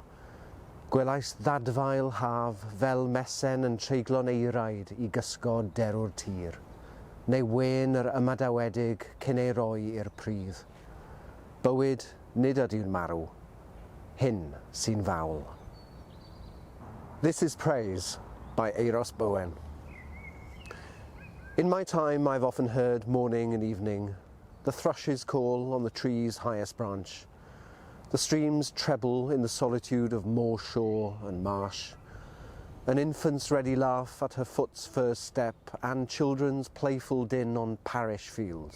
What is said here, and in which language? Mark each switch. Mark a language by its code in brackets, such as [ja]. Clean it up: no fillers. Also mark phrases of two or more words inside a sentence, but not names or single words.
[cy] Gwelais ddadfael haf fel mesen yn treiglo'n eiraid I gysgod derw'r tir, neu wen yr ymadawedig cyn ei roi i'r pridd. Bywyd nid ydyw'n marw, hyn sy'n fawl. [en] This is praise by Bowen. In my time I've often heard morning and evening, the thrushes call on the tree's highest branch, the streams treble in the solitude of moor shore and marsh, an infant's ready laugh at her foot's first step, and children's playful din on parish fields.